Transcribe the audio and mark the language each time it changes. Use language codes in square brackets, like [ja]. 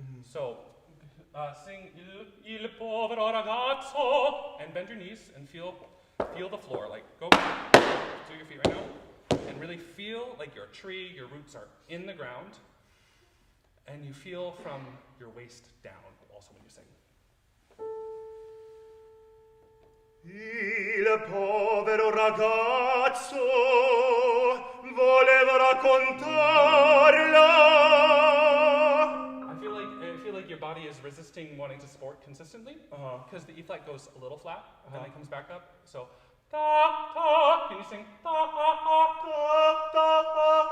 [en] So sing [it] Il povero ragazzo [en] and bend your knees and feel the floor. Go do your feet right now. And really feel like you're a tree, your roots are in the ground. And you feel from your waist down also when you sing. [it] Il povero ragazzo voleva raccontarla. [en] I feel like your body is resisting wanting to support consistently, because the E flat goes a little flat, then it comes back up. So, ta, ta. Can you sing? Ta, ta, ta, ta, ta.